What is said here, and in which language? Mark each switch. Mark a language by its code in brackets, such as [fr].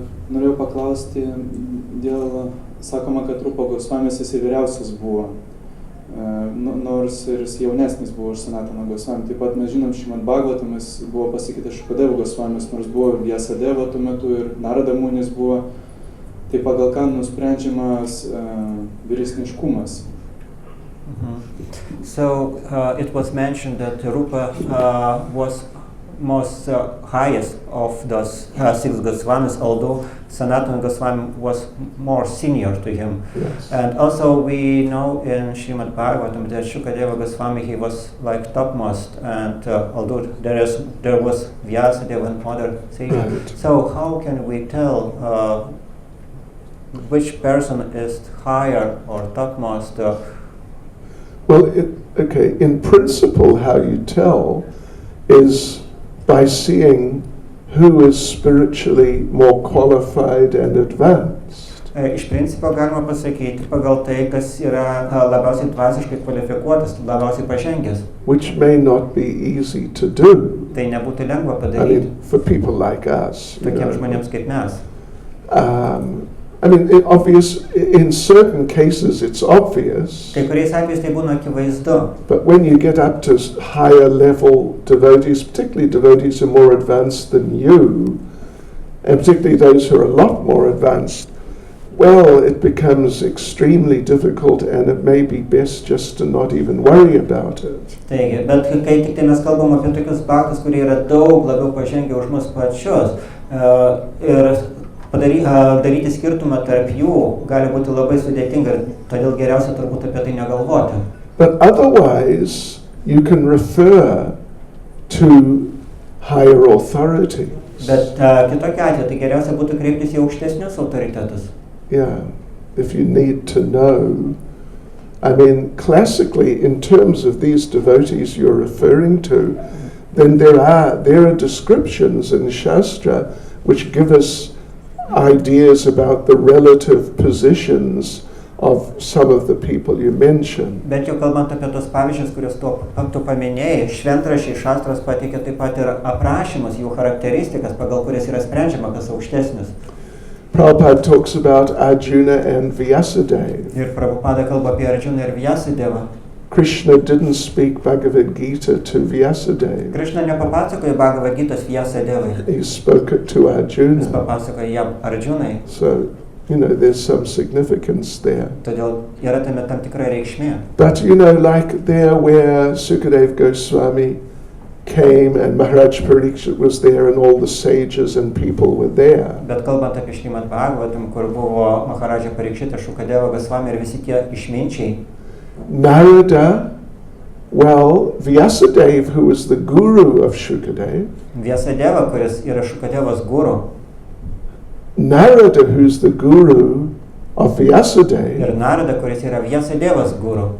[lt] Norėjau paklausti dėl, sakoma, kad Rupa Goswamis jis vyriausias buvo, nors ir jaunesnis buvo už Sanatana Goswami. Taip pat mes žinom, Šrimad Bhagavatamis buvo pasakyta Šukadeva Goswamis, nors buvo ir Vyasadeva tuo metu ir Narada Munis buvo. Tai pagal ką nusprendžiamas vyresniškumas. [en] So it was mentioned that Rupa was most highest of those six Goswamis, although Sanatana Goswami was more senior to him. Yes. And also we know in Srimad Bhagavatam that Shukadeva Goswami, he was like topmost, and although there was Vyasadeva and other sages. Right. So how can we tell which person is higher or topmost? Well, in principle, how you tell is by seeing who is spiritually more qualified and advanced. [lt] Iš principo galima pasakyti pagal tai, kas yra labiausiai dvasiškai kvalifikuotas, labiausiai pažengęs. [en] Which may not be easy to do. [lt] Tai nebūtų lengva [en] I [lt] padaryti [en] mean, for people like us. [lt] tokiems žmonėms kaip mes. [en] I mean, in certain cases it's obvious, [lt] Kai kuriais atvejais tai būna akivaizdu, [en] but when you get up to higher level devotees, particularly devotees who are more advanced than you, and particularly those who are a lot more advanced, well, it becomes extremely difficult and it may be best just to not even worry about it. [lt] Taigi, bet kai tik tai mes kalbam apie tokius baktus, kurie yra daug labiau pažengę už mus pačius, ir daryti skirtumą tarp jų gali būti labai sudėtinga, ir todėl geriausia turbūt apie tai negalvoti. [en] But otherwise, you can refer to higher authorities. [lt] Bet kitokiu atveju tai geriausia būtų kreiptis į aukštesnius autoritetus. [en] Yeah, if you need to know. I mean, classically, in terms of these devotees you're referring to, then there are descriptions in Shastra which give us ideas about the relative positions of some of the people you mentioned. [lt] Bet jau kalbant apie tos pavyzdžius, kuriuos tu paminėjai, šventraščiai šastros pateikia taip pat ir aprašymus, jų charakteristikas, pagal kurias yra sprendžiama, kas aukštesnis. [en] Prabhupada talks about Arjuna and Vyasadeva. [lt] Ir Prabhupada kalba apie Arjuną ir Vyasadevą. [en] Krishna didn't speak Bhagavad Gita to Vyasadeva. [lt] Krishna nepapasakoja Bhagavad Gitos Vyasadevai. [en] He spoke it to [lt] Jis [en] Arjuna. [lt] papasakoja jam Arjunai. [en] So, there's some significance there. [lt] Todėl yra tame tam tikra reikšmė. [en] But, like there where Sukadeva Goswami came and Maharaj Parikshit was there and all the sages and people were there. [lt] Bet kalbant apie Šrimad Bhagavatam, kur buvo Maharaja Parikšitas, Šukadeva Gosvami ir visi tie išminčiai, [en] Narada, well, Vyasadeva, who was the guru of Shukadeva, [lt] Vyasadeva, kuris yra Šukadevos guru, [en] Narada, who's the guru of [lt] ir [en] Vyasadeva, [lt] Narada, kuris yra Vyasadevos guru,